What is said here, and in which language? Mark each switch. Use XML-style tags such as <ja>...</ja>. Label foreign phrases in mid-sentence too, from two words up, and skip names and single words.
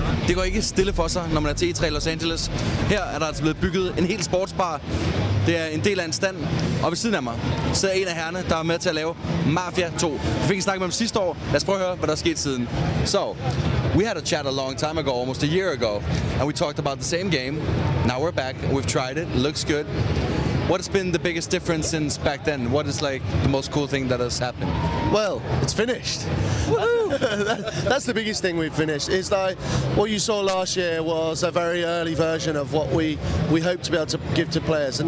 <da>Det går ikke stille for sig, når man er til E3 Los Angeles. Her er der altså blevet bygget en hel sportsbar. Det er en del af en stand, og ved siden af mig sidder en af herrerne, der er med til at lave Mafia 2. Vi fik en snak med dem sidste år. Lad os prøve at høre, hvad der er sket siden.</da> <en>So, we had a chat a long time ago, almost a year ago, and we talked about the same game. Now we're back, and we've tried it. It looks good. What has been the biggest difference since back then? What is like the most cool thing that has happened? Well, it's finished. That's the biggest thing we've finished. It's like what you saw last year was a very early version of what we hope to be able to give to players.</en>